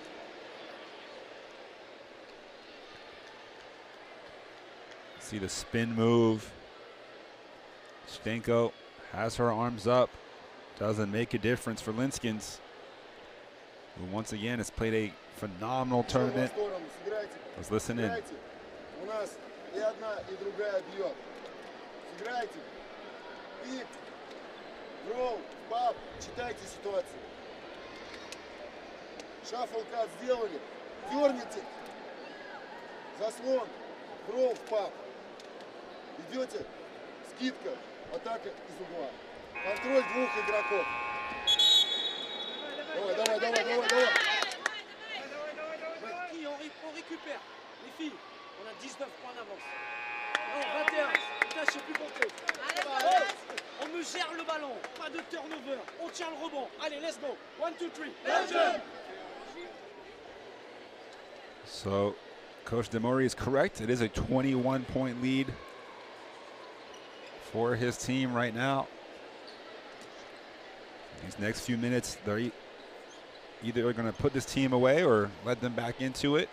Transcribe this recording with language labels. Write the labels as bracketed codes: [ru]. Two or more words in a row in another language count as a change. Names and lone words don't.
[en] See the spin move. Stenko has her arms up. Doesn't make a difference for Linskins, who once again has played a phenomenal tournament. Let's listen in. [ru] У нас и одна, и другая бьет. Сыграйте. Пик. Ролл. Пап. Читайте ситуацию. Шаффл-кат сделали. Дерните. Заслон. Ролл в пап. Идете. Скидка. Атака из угла. Контроль двух игроков. Давай, давай, давай, давай, давай. [fr] On récupère. Les filles, on a 19 points d'avance. Non, 21. Putain, je sais plus compter. Oh, on me gère le ballon. Pas de turnover. On tient le rebond. Allez, [en] let's go. 1, 2, 3. Belgium! So, Coach Demori is correct. It is a 21-point lead for his team right now. These next few minutes, they're either going to put this team away or let them back into it.